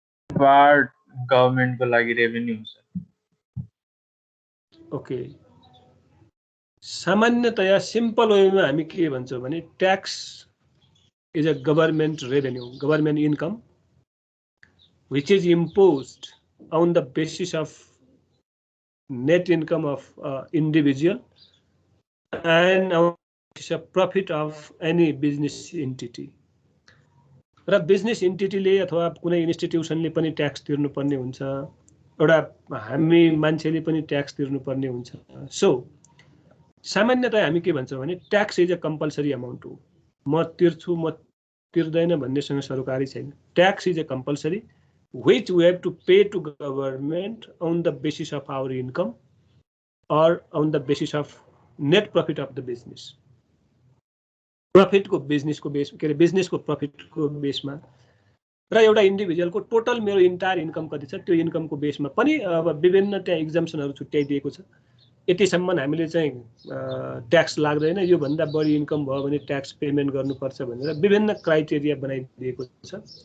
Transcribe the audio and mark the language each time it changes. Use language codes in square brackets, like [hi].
[ne] Part गभर्नमेन्टको लागि revenue हुन्छ। Okay, सामान्यतया सिम्पल वेमा हामी के भन्छौँ भने [en] Tax is a government revenue, government income which is imposed on the basis of net income of individual and is a profit of any business entity. [ne] र business एन्टिटीले अथवा कुनै इन्स्टिट्युसनले पनि ट्याक्स तिर्नुपर्ने हुन्छ, एउटा हामी मान्छेले पनि ट्याक्स तिर्नुपर्ने हुन्छ। सो सामान्यतया हामी के भन्छौँ भने [en] tax is a compulsory amount [ne] हो, म तिर्छु म तिर्दैन भन्नेसँग सरकारी छैन। [en] Tax is a compulsory which we have to pay to government on the basis of our income or on the basis of net profit of the business. [ne] Profit को business को base के business को profit को base मा र एउटा individual को total मेरो इन्टायर इन्कम कति छ त्यो इन्कम को बेस मा पनि अब विभिन्न त्यहाँ एक्जम्पसनहरु छुट्याइदिएको छ। यतिसम्म हामीले चाहिँ ट्याक्स लाग्दैन, यो भन्दा बढी इन्कम भयो भने ट्याक्स पेमेन्ट गर्नुपर्छ भनेर विभिन्न क्राइटेरिया बनाइदिएको छ।